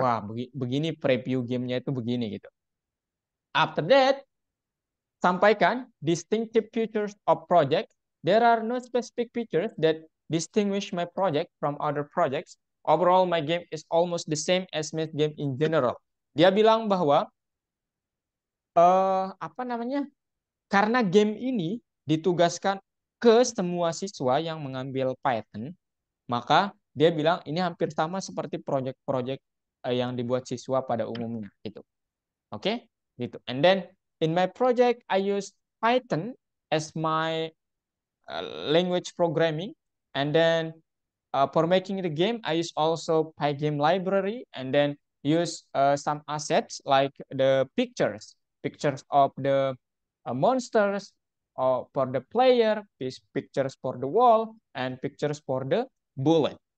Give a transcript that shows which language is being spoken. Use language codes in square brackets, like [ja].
[id] wah, begini preview gamenya itu begini gitu. [en] After that, sampaikan distinctive features of project. There are no specific features that distinguish my project from other projects. Overall, my game is almost the same as my game in general. [id] Dia bilang bahwa apa namanya? Karena game ini ditugaskan ke semua siswa yang mengambil Python, maka dia bilang ini hampir sama seperti proyek-proyek yang dibuat siswa pada umumnya gitu. Oke, gitu. [en] And then in my project I use Python as my language programming, and then for making the game I use also Pygame library, and then use some assets like the pictures of the monsters for the player, pictures for the wall, and pictures for the bullet.